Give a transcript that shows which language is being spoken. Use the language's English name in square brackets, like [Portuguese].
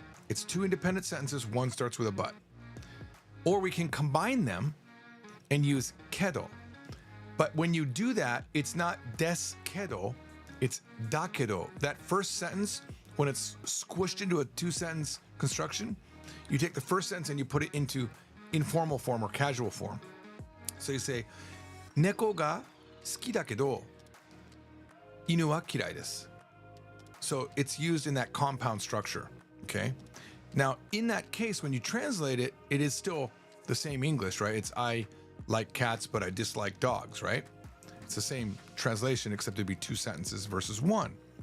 [English] It's two independent sentences, one starts with a but. Or we can combine them and use kedo. But when you do that, it's not des kedo, it's da kedo. That first sentence, when it's squished into a two-sentence construction, you take the first sentence and you put it into informal form or casual form. [Japanese] So you say, 猫が好きだけど、犬は嫌いです. [English] So it's used in that compound structure, okay? Now, in that case, when you translate it, it is still the same English, right? It's I like cats, but I dislike dogs, right? It's the same translation, except it'd be two sentences versus one.